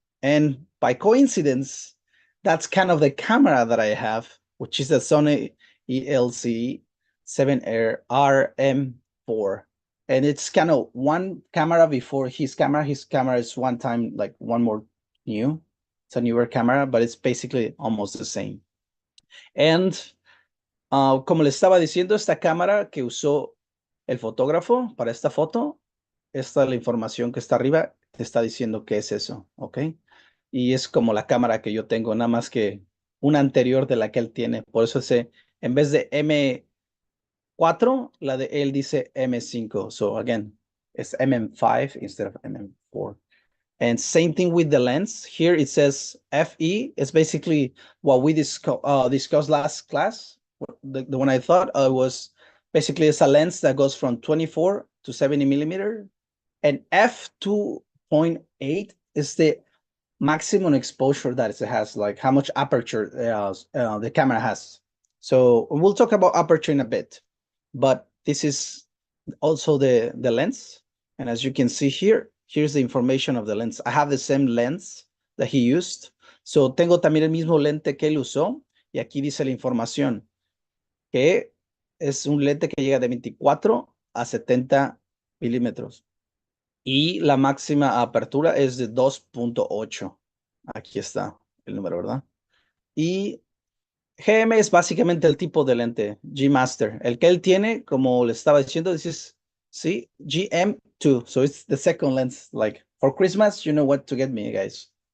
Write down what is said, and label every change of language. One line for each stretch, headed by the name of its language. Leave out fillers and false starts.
English: And by coincidence, that's kind of the camera that I have, which is a Sony ELC 7R RM4. And it's kind of one camera before his camera. His camera is one time, like one more new. It's a newer camera, but it's basically almost the same.
Spanish: And como le estaba diciendo, esta cámara que usó el fotógrafo para esta foto, esta es la información que está arriba, te está diciendo qué es eso, ¿ok? Y es como la cámara que yo tengo, nada más que una anterior de la que él tiene. Por eso en vez de M4, la de él dice M5.
English: So again, it's MM5 instead of MM4. And same thing with the lens. Here it says FE. It's basically what we discussed last class. The one I thought was basically it's a lens that goes from 24 to 70 millimeter. And f2.8 is the maximum exposure that it has, like how much aperture the camera has. So we'll talk about aperture in a bit, but this is also the lens. And as you can see here, here's the information of the lens. I have the same lens that he used.
Spanish: So tengo también el mismo lente que él usó. Y aquí dice la información, que es un lente que llega de 24 a 70 milímetros. Y la máxima apertura es de 2.8. Aquí está el número, ¿verdad? Y GM es básicamente el tipo de lente, G Master. El que él tiene, como le estaba diciendo, dices, sí, GM2.
English: So it's the second lens. Like, for Christmas, you know what to get me, guys.